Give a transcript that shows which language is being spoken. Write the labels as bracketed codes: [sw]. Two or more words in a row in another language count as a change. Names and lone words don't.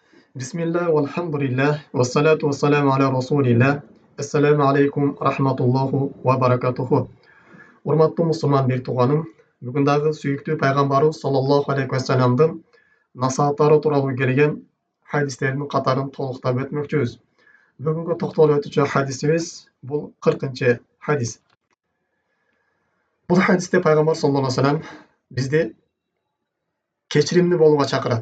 [ar] بسم الله، والحمد لله، والصلاة والسلام على رسول الله. السلام عليكم، ورحمة الله وبركاته. [ky] Урматтуу мусулман бек тууганым, бүгүн дагы сүйүктүү пайгамбарыбыз [ar] صلى الله عليه وسلم [ky] насааттары тууралуу келген хадистердин катарын толуктап өтмөкчүбүз. Бүгүнкү токтолуп өтүүчү хадисибиз бул 40 хадис. Бул хадисте пайгамбар [ar] صلى الله عليه وسلم [ky] бизди кечиримдүү болууга чакырат.